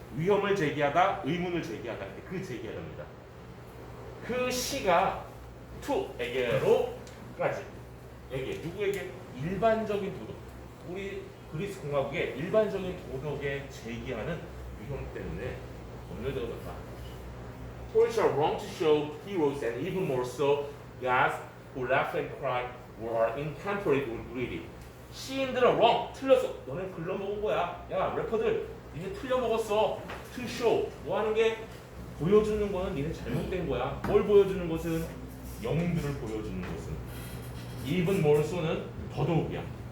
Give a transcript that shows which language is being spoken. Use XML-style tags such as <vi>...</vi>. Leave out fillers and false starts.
<ko>위험을 제기하다. 의문을 제기하다. 그 제기하답니다. 그 시가 투에게로까지. 에게. 누구에게? 일반적인 도덕. 우리 그리스 공화국의 일반적인 도덕에 제기하는 위험 때문에 검열되어졌다.</ko> <en>Poets are wrong to show heroes and even more so gods who laugh and cry were intemperate or greedy.</en> <ko>시인들은 wrong, 틀렸어. 너네 글러먹은 거야. 야, 래퍼들, 니네 틀려먹었어.</ko> <en>To show,</en> <ko>뭐 하는 게 보여주는 거는 니네 잘못된 거야. 뭘 보여주는 것은 영웅들을 보여주는 것은</ko> <en>even more so</en> <ko>는 더더욱이야.</ko>